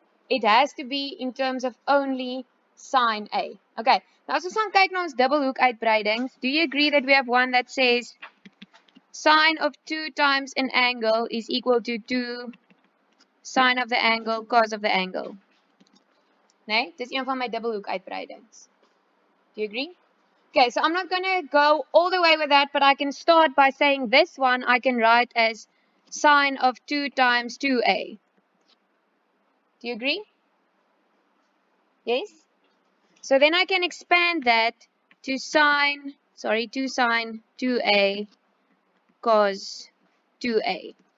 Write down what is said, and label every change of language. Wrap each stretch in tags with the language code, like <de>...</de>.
<en>It has to be in terms of only sine a. Okay,</en> <af>nou as ons gaan kyk na ons dubbelhoek uitbreidings,</af> <en>do you agree that we have one that says sine of 2 times an angle is equal to 2 sine of the angle cos of the angle?</en> <af>Nee, dis een van my dubbelhoek uitbreidings.</af> <en>Do you agree? Okay, so I'm not going to go all the way with that, but I can start by saying this one I can write as sine of 2 times 2a. Do you agree? Yes? So then I can expand that to sine 2a cos 2a.</en>